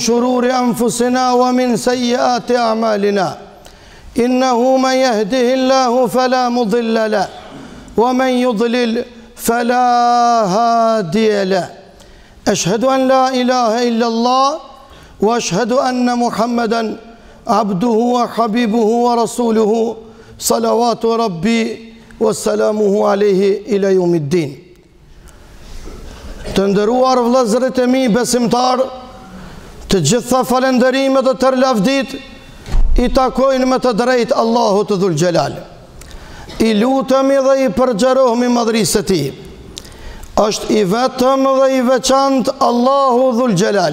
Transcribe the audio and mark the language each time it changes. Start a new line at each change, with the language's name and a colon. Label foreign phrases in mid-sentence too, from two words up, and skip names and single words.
Arabic: شرور أنفسنا ومن سيئات أعمالنا إنه من يهده الله فلا مضل له ومن يضلل فلا هادي له أشهد أن لا إله إلا الله وأشهد أن محمدًا عبده وحبيبه ورسوله صلوات ربي وسلامه عليه إلى يوم الدين.
Albanian: Të nderuar vëllezërit e mi besimtar, të gjitha falënderimet dhe tërë lavdit i takojnë me të drejtë Allahut
Arabic: ذو الجلال.
Albanian: I lutemi dhe i përgjerohemi madhrisë e Tij. Është i vetëm dhe i veçantë Allahu
Arabic: ذو الجلال.